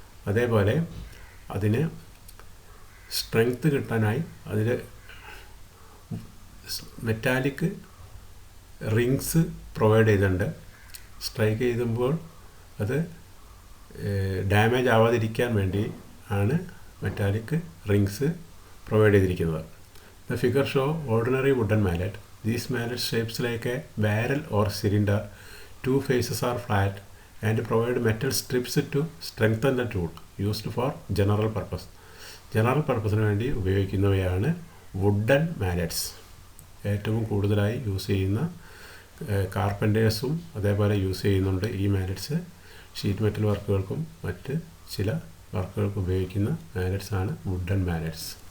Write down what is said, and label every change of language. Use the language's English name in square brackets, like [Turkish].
[Malayalam] അതേപോലെ അതിന് സ്ട്രെങ്ത് കിട്ടാനായി അതിൽ മെറ്റാലിക് റിങ്സ് പ്രൊവൈഡ് ചെയ്തിട്ടുണ്ട്. സ്ട്രൈക്ക് ചെയ്യുമ്പോൾ അത് ഡാമേജ് ആവാതിരിക്കാൻ വേണ്ടി ആണ് മെറ്റാലിക് റിങ്സ് പ്രൊവൈഡ് ചെയ്തിരിക്കുന്നത്. [English] The figure show ordinary wooden mallet. These mallet shapes like a barrel or cylinder. 2 faces are flat and provide metal strips to strengthen the tool. Used for general purpose. [Malayalam] General പർപ്പസിന് വേണ്ടി ഉപയോഗിക്കുന്നവയാണ് wooden മാലറ്റ്സ്. ഏറ്റവും കൂടുതലായി use ചെയ്യുന്ന കാർപ്പൻറ്റേഴ്സും അതേപോലെ use ചെയ്യുന്നുണ്ട് ഈ മാലറ്റ്സ്. Sheet metal വർക്കുകൾക്കും മറ്റ് ചില വർക്കുകൾക്കും ഉപയോഗിക്കുന്ന മാലറ്റ്സ് ആണ് വുഡൻ മാലറ്റ്സ്.